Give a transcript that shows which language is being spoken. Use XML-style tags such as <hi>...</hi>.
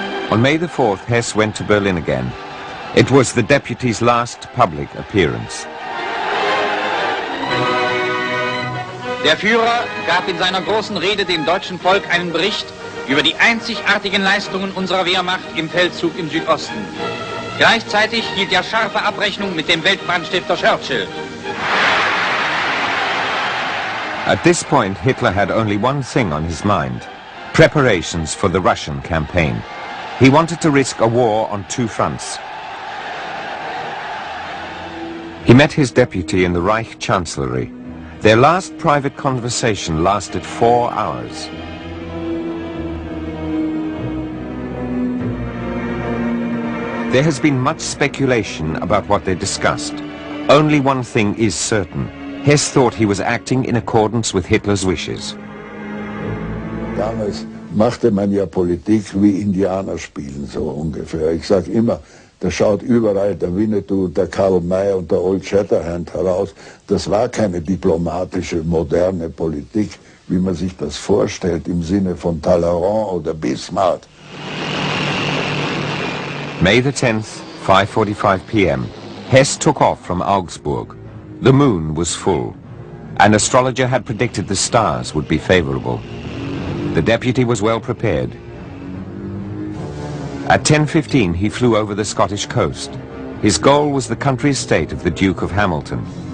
<en>On May the 4th, Hess went to Berlin again. It was the deputy's last public appearance.</en> <de>Der Führer gab in seiner großen Rede dem deutschen Volk einen Bericht über die einzigartigen Leistungen unserer Wehrmacht im Feldzug im Südosten. Gleichzeitig hielt er scharfe Abrechnung mit dem Weltbrandstifter Churchill.</de> <en>At this point, Hitler had only one thing on his mind: preparations for the Russian campaign. He wanted to risk a war on two fronts. He met his deputy in the Reich Chancellery. Their last private conversation lasted 4 hours. There has been much speculation about what they discussed. Only one thing is certain. Hess thought he was acting in accordance with Hitler's wishes.</en> <de>Damals machte man ja Politik wie Indianer spielen, so ungefähr. Ich sage immer, da schaut überall der Winnetou, der Karl May und der Old Shatterhand heraus. Das war keine diplomatische, moderne Politik, wie man sich das vorstellt, im Sinne von Talleyrand oder Bismarck.</de> <en>May the 10th, 5:45 p.m. Hess took off from Augsburg. The moon was full. An astrologer had predicted the stars would be favorable. The deputy was well prepared. At 10:15 he flew over the Scottish coast. His goal was the country estate of the Duke of Hamilton.</en>